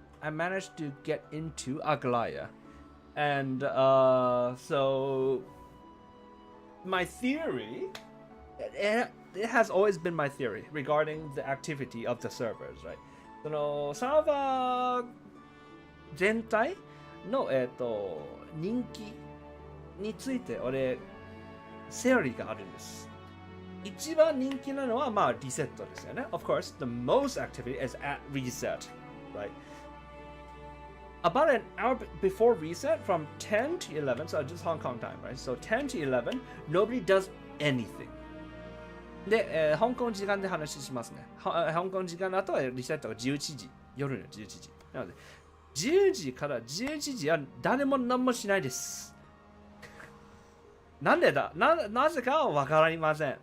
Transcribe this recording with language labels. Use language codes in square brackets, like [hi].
[en] I managed to get into Aglaya. And so my theory, it has always been my theory regarding the activity of the servers, right? [ja] そのサーバー全体の、人気について俺セオリーがあるんです。一番人気なのはリセットですよね。 [en] Of course, the most activity is at reset, right? About an hour before reset, from 10 to 11, so just Hong Kong time, right? So 10 to 11, nobody does anything. [ja] で、香港時間で話しますね。香港時間の後はリセットが11時、夜の11時。なので、10時から11時は誰も何もしないです。なんでだなぜかはわかりません。